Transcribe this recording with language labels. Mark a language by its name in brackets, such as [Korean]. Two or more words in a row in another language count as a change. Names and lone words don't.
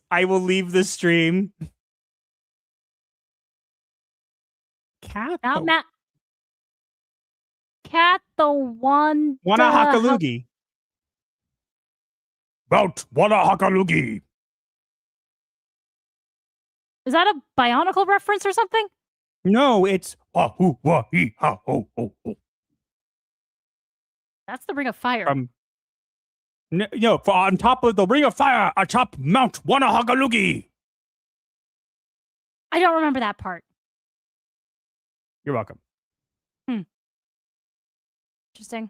[English] I will leave the stream. Cat. Cat the one. Wanna hakalugi. Bout wanna hakalugi. Is that a Bionicle reference or something? No, it's ha-hoo-wah-hee-ha-ho-ho-ho. That's the Ring of Fire. No, for on top of the Ring of Fire, atop Mount Wanahagalugi. I don't remember that part. You're welcome. Interesting.